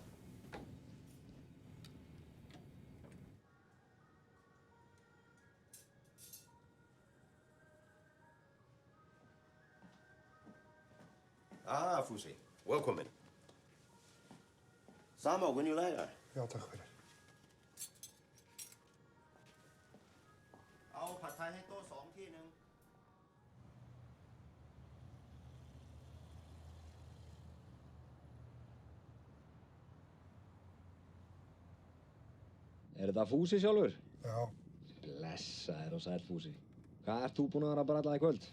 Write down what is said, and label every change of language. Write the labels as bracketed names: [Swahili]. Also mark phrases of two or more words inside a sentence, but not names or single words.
[Icelandic] Ah, Fúsi. Velkomin. Sama, venjulega. Já, takk fyrir. Á, [Thai] pad thai ให้โต๊ะ2 ที่นึง [Icelandic] Er þetta Fúsi sjálfur? Já. Blessaður og sæll Fúsi. Hvað ert þú búinn að vera að bralla í kvöld?